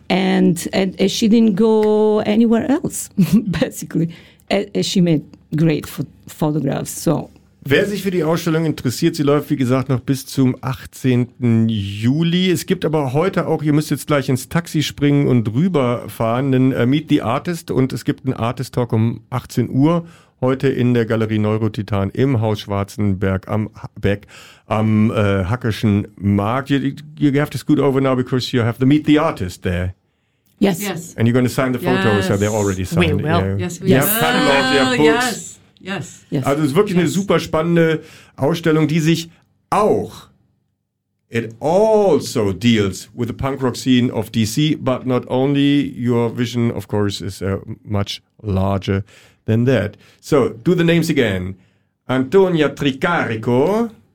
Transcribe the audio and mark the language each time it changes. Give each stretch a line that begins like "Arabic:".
English: And she didn't go anywhere else, basically. And she made great photographs, so...
German: Wer sich für die Ausstellung interessiert, sie läuft, wie gesagt, noch bis zum 18. Juli. Es gibt aber heute auch, ihr müsst jetzt gleich ins Taxi springen und rüberfahren, einen Meet the Artist, und es gibt einen Artist Talk um 18 Uhr heute in der Galerie Neurotitan im Haus Schwarzenberg am Hackeschen Markt.
English: You have to scoot over now because you have the Meet the Artist there. Yes. And you're going to sign the photos, so they're already signed. We will. Yeah, catalogs, books. Yes.
German: Also es ist wirklich eine super spannende Ausstellung, die sich auch,
English: it also deals with the punk rock scene of DC, but not only, your vision of course is much larger than that. So, do the names again. Antonia Tricarico,